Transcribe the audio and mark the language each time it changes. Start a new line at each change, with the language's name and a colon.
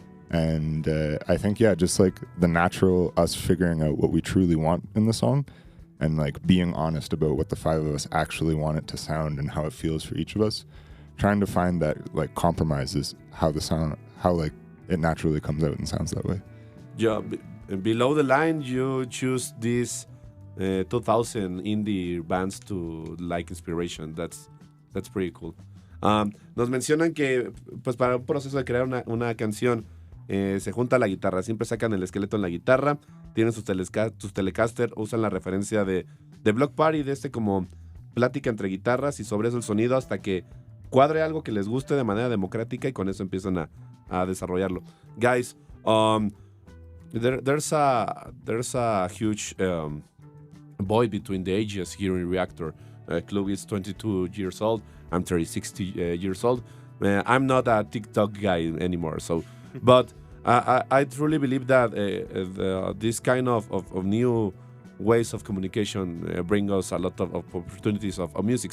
English: And I think, just like the natural us figuring out what we truly want in the song and like being honest about what the five of us actually want it to sound and how it feels for each of us, trying to find that like compromise is how like it naturally comes out and sounds that way. Yeah, below the line, you choose these 2000 indie bands to like inspiration. That's pretty cool.
Spanish: Nos mencionan que pues para un proceso de crear una canción se junta la guitarra, siempre sacan el esqueleto en la guitarra, tienen sus Telecaster, usan la referencia de Block Party, de como plática entre guitarras y sobre eso el sonido hasta que cuadre algo que les guste de manera democrática y con eso empiezan a desarrollarlo.
English: Guys, there's a huge void between the ages here in Reactor. Chloe is 22 years old. I'm 36 years old. I'm not a TikTok guy anymore. So, but I truly believe that this kind of new ways of communication bring us a lot of opportunities of music.